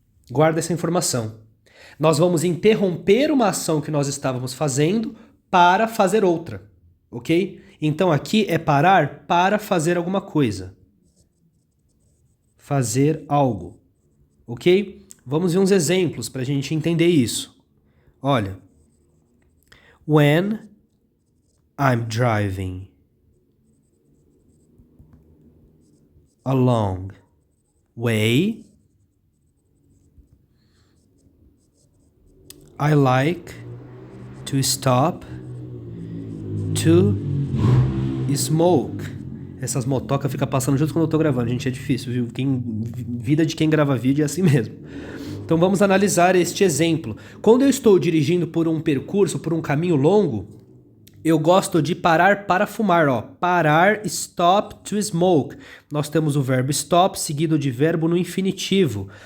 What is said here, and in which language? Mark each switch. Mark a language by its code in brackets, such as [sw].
[pt] Guarda essa informação. Nós vamos interromper uma ação que nós estávamos fazendo para fazer outra, ok? Então aqui é parar para fazer alguma coisa. Fazer algo, ok? Vamos ver uns exemplos para a gente entender isso. [en] Olha, when I'm driving a long way, I like to stop to smoke. [pt] Essas motocas ficam passando junto quando eu tô gravando, gente, é difícil, viu? Vida de quem grava vídeo é assim mesmo. Então vamos analisar este exemplo. Quando eu estou dirigindo por um percurso, por um caminho longo, eu gosto de parar para fumar, ó. Parar, [en] stop to smoke. [pt] Nós temos o verbo stop seguido de verbo no infinitivo.